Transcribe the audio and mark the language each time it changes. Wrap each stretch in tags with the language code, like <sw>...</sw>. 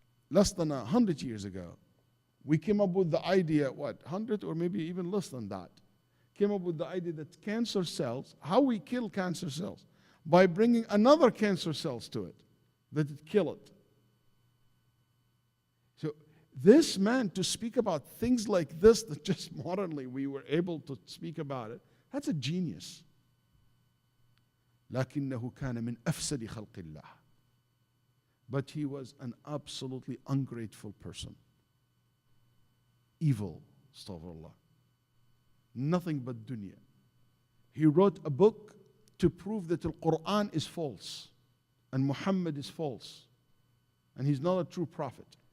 <en>Less than 100 years ago, we came up with the idea, 100 or maybe even less than that, came up with the idea that cancer cells, how we kill cancer cells? By bringing another cancer cells to it, that it kill it. So this man, to speak about things like this, that just modernly we were able to speak about it, that's a genius.</en> <ar>لكنه كان من أفسد خلق الله.</ar> <en>But he was an absolutely ungrateful person. Evil, astaghfirullah. Nothing but dunya. He wrote a book to prove that the Quran is false and Muhammad is false and he's not a true prophet.</en>